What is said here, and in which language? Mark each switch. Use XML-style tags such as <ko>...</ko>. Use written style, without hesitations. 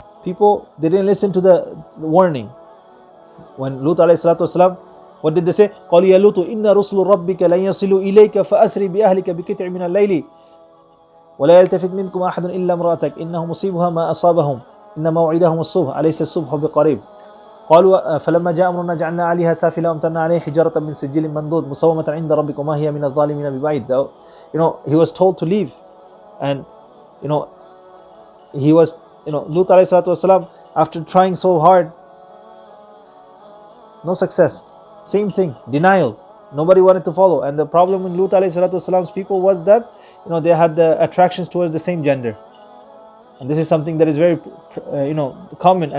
<en>People, they didn't listen to the warning. When Lut alayhi salatu wasalam, what did they say?</en> <ar>قَالُوا يَا لُوطُ إِنَّ رُسُلُ رَبِّكَ لَنْ يَصِلُوا إِلَيْكَ فَأَسْرِ بِأَهْلِكَ بِقِطْعٍ مِنَ اللَّيْلِ وَلَا يَلْتَفِتْ مِنكُمْ أَحَدٌ إِلَّا امْرَأَتَكَ إِنَّهُ مُصِيبُهَا مَا أَصَابَهُمْ إِنَّ مَوْعِدَهُمُ الصُّبْحُ أَلَيْسَ الصُّبْحُ بِقَرِيبٍ فلما جاء أمرنا جعلنا عليها سافلها وأمطرنا عليه حجارة من سجيل منضود مسومة عند ربك وما هي من الظالمين ببعيد.</ar> <en>He was told to leave, and he was, Lut alayhi salatu wasalam, after trying so hard, no success. Same thing, denial. Nobody wanted to follow. And the problem in Lut alayhi salatu wasalam's people was that they had the attractions towards the same gender, and this is something that is very common.</en>